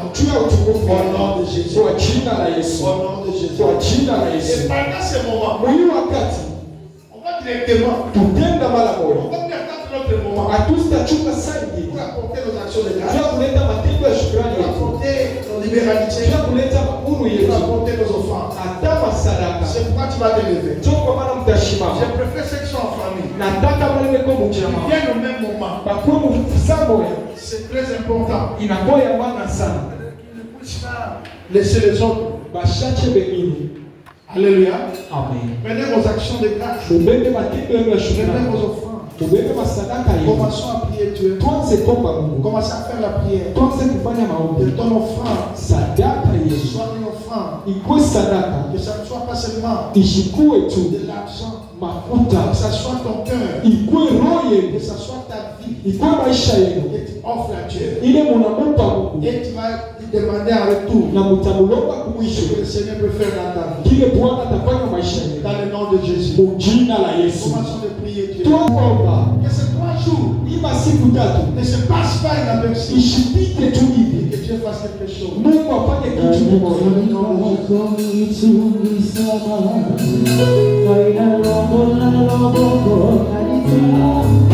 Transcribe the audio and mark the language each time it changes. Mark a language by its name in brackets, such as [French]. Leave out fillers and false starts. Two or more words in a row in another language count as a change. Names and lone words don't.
[French] Au nom de Jésus. Au nom de Jésus. Et pendant ce moment, on va directement notre moment pour apporter nos actions de grâce, pour apporter libéralité, [Swahili] pia kuleta uhuru [French] pour [Swahili] yetu, [French] apporter nos offrandes. [Swahili] hata masadaka. [French] C'est pourquoi tu vas te lever. [Swahili] Ndio kwa maana [French] Je [Swahili] mtashimama. [French] préfère ceux qui sont en famille. [Swahili] Nataka wale weko [French] Qui [Swahili] mjamaa [French] viennent au même moment. [Swahili] bakuwe mufusamo ya [French] C'est très important. [Swahili] inakuwa ya maana sana. [French] Qu'ils ne puissent pas laisser les autres. [Swahili] Bashache bengine. [French] Alléluia. Amen. Prenez vos actions de grâce. [Swahili] Mubebe matendo yenu ya [French] Prenez [Swahili] shukrani. [French] vos offrandes. [Swahili] Mubebe masadaka yenu. [French] Commençons à prier Dieu. [Swahili] Tuanze kuomba Mungu. [French] Commencez à faire la prière. [Swahili] Tuanze kufanya [French] Que [Swahili] maombi. [French] ton offrande [Swahili] Sadaka yetu [French] soit une offrande. [Swahili] ikuwe sadaka, [French] Que ça ne soit pas seulement [Swahili] ishikuwe tu [French] de l'argent. [Swahili] mafuta, [French] Que ça soit ton cœur. [Swahili] ikuwe roho [French] Que [Swahili] yenu, [French] ça soit ta vie. [Swahili] ikuwe maisha yenu, [French] Et tu offres à Dieu. [Swahili] ile munamupa Mungu [French] Et tu vas lui demander en retour [Swahili] na mutamulomba [French] ce [Swahili] kumwisho [French] que le Seigneur peut faire dans ta vie. [Swahili] kile Bwana atafanya maisha yenu [French] Dans le nom de Jésus. [Swahili] mu jina la Yesu. [French] Commençons de prier Dieu. [Swahili] Tuomba [French] Que ces 3 jours [Swahili] ima siku tatu [French] ne se passent pas inaperçus. [Swahili] ishipite tu hivi, [French] Que Dieu fasse quelque chose. [Swahili] Mungu afanye kitu kimoja. [English] Final